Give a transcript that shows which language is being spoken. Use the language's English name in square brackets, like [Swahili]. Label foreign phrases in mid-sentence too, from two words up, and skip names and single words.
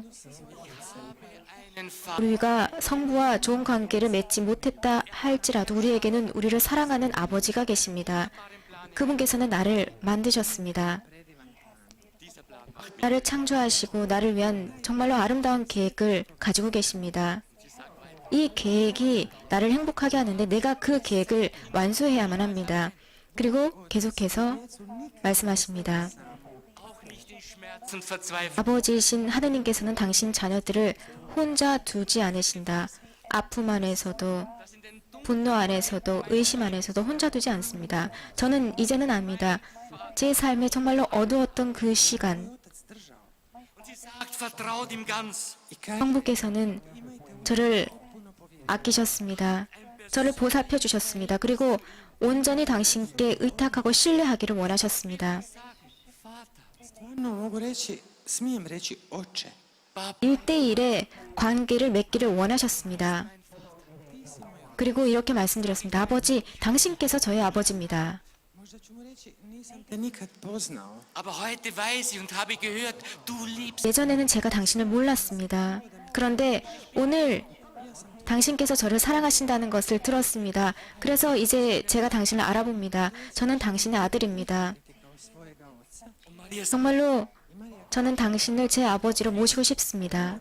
[German] Einen Vater. [Korean] 우리가 성부와 좋은 관계를 맺지 못했다 할지라도 우리에게는 우리를 사랑하는 아버지가 계십니다. 그분께서는 나를 만드셨습니다. 나를 창조하시고 나를 위한 정말로 아름다운 계획을 가지고 계십니다. 이 계획이 나를 행복하게 하는데 내가 그 계획을 완수해야만 합니다. 그리고 계속해서 말씀하십니다. [German] Auch nicht in Schmerz und Verzweiflung. [Korean] 아버지이신 하느님께서는 당신 자녀들을 혼자 두지 않으신다. 아픔 안에서도 분노 안에서도 의심 안에서도 혼자 두지 않습니다. 저는 이제는 압니다. 제 삶에 정말로 어두웠던 그 시간, [German] Und sie sagt, vertraut ihm ganz. [Croatian] I kaže [Korean] 성부께서는 저를 아끼셨습니다. 저를 보살펴 주셨습니다. 그리고 온전히 당신께 의탁하고 신뢰하기를 원하셨습니다. [Croatian] stvarno mogu reći, smijem reći oče. [Korean] 1대1의 관계를 맺기를 원하셨습니다. 그리고 이렇게 말씀드렸습니다. 아버지, 당신께서 저의 아버지입니다. [Croatian] Možda ću mu reći, nisam te nikad poznao. [German] Aber heute weiß ich und habe gehört, du liebst. [Korean] 예전에는 제가 당신을 몰랐습니다. 그런데 오늘 당신께서 저를 사랑하신다는 것을 들었습니다. 그래서 이제 제가 당신을 알아봅니다. 저는 당신의 아들입니다. 정말로 저는 당신을 제 아버지로 모시고 싶습니다.